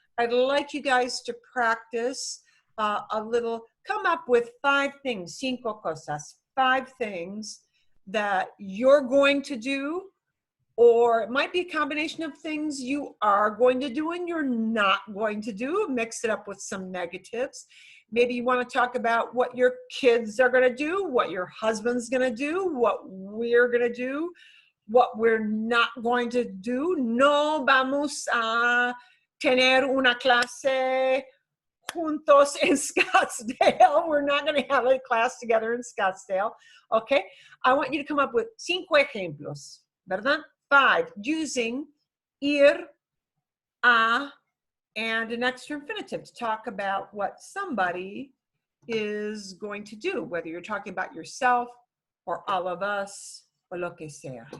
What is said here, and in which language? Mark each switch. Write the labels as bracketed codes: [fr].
[en] I'd like you guys to practice a little, come up with 5 things, [es] 5 cosas, [en] 5 things that you're going to do, or it might be a combination of things you are going to do and you're not going to do. Mix it up with some negatives. Maybe you want to talk about what your kids are going to do, what your husband's going to do, what we're going to do, what we're not going to do. [es] No vamos a tener una clase juntos en Scottsdale. [en] We're not going to have a class together in Scottsdale. Okay? I want you to come up with 5 [es] ejemplos, ¿verdad? [en] 5, using ir, a, and an extra infinitive to talk about what somebody is going to do, whether you're talking about yourself or all of us, [es] o lo que sea.